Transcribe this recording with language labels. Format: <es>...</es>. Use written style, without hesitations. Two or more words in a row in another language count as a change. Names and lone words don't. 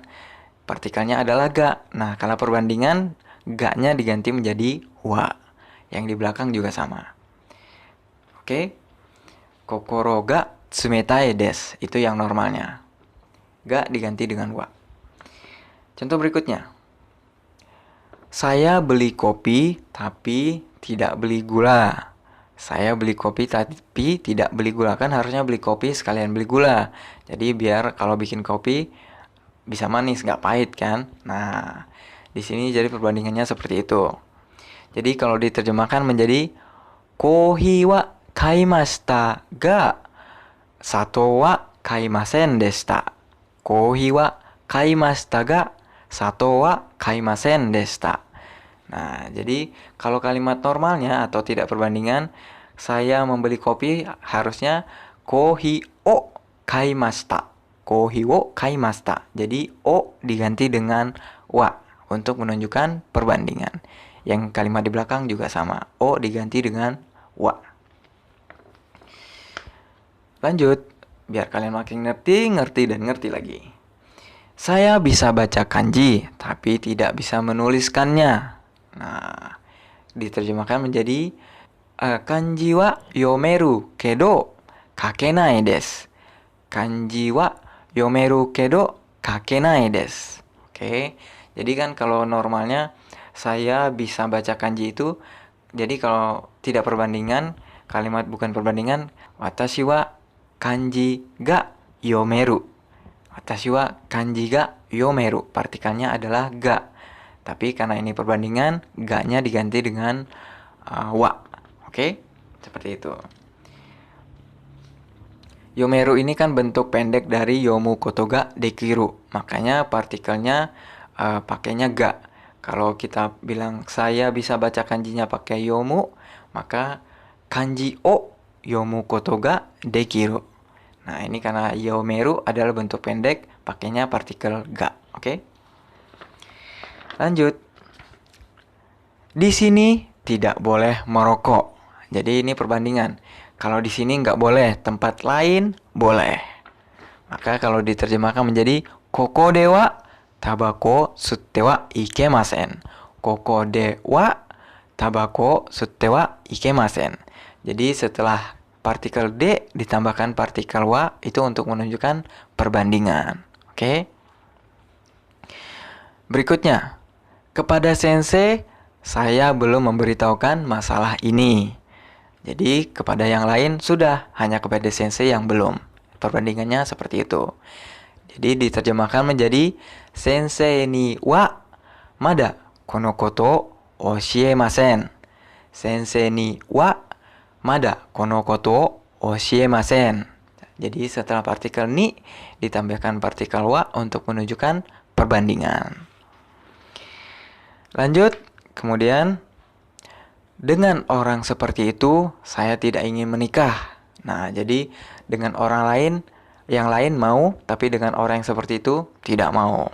<id>Partikelnya adalah ga. Nah, kalau perbandingan, ga-nya diganti menjadi wa. Yang di belakang juga sama. Oke?</id> <ja>心が冷たいです,</ja> <id>itu yang normalnya. Ga diganti dengan wa. Contoh berikutnya. Saya beli kopi tapi tidak beli gula. Saya beli kopi tapi tidak beli gula. Kan harusnya beli kopi sekalian beli gula. Jadi biar kalau bikin kopi bisa manis, nggak pahit kan. Nah, di sini jadi perbandingannya seperti itu. Jadi kalau diterjemahkan menjadi</id> <ja>コーヒーは買いましたが砂糖は買いませんでした. コーヒーは買いましたが砂糖は買いませんでした.</ja> <id>Nah, jadi kalau kalimat normalnya atau tidak perbandingan, saya membeli kopi harusnya</id> <ja>コーヒーを買いました. コーヒーを買いました.</ja> <id>Jadi o diganti dengan wa untuk menunjukkan perbandingan. Yang kalimat di belakang juga sama. O diganti dengan wa. Lanjut, biar kalian makin ngerti dan ngerti lagi. Saya bisa baca kanji, tapi tidak bisa menuliskannya. Nah, diterjemahkan menjadi</id> <ja>漢字は読めるけど書けないです. 漢字は読めるけど書けないです.</ja> <id>Oke. Jadi kan kalau normalnya saya bisa baca kanji itu, jadi kalau tidak perbandingan, kalimat bukan perbandingan,</id> <ja>私は漢字が読める. 私は漢字が読める.</ja> <id>Partikelnya adalah ga. Tapi karena ini perbandingan, ga-nya diganti dengan wa. Oke? Seperti itu. Yomeru ini kan bentuk pendek dari</id> <ja>読むことができる.</ja> <id>Makanya partikelnya pakainya ga. Kalau kita bilang saya bisa baca kanjinya pakai yomu, maka</id> <ja>漢字を読むことができる.</ja> <id>Nah, ini karena yomeru adalah bentuk pendek, pakainya partikel ga. Oke? Lanjut. Di sini tidak boleh merokok. Jadi ini perbandingan. Kalau di sini nggak boleh, tempat lain boleh. Maka kalau diterjemahkan menjadi</id> <ja>ここではタバコ吸ってはいけません. ここではタバコ吸ってはいけません.</ja> <id>Jadi setelah partikel D ditambahkan partikel wa itu untuk menunjukkan perbandingan. Oke? Berikutnya. Kepada sensei, saya belum memberitahukan masalah ini. Jadi, kepada yang lain sudah, hanya kepada sensei yang belum. Perbandingannya seperti itu. Jadi, diterjemahkan menjadi</id> <ja>先生にはまだこのこと教えません. 先生にはまだこのこと教えません.</ja> <id>Jadi, setelah partikel ni ditambahkan partikel wa untuk menunjukkan perbandingan. Lanjut, kemudian dengan orang seperti itu saya tidak ingin menikah. Nah, jadi dengan orang lain, yang lain mau, tapi dengan orang yang seperti itu tidak mau.</id>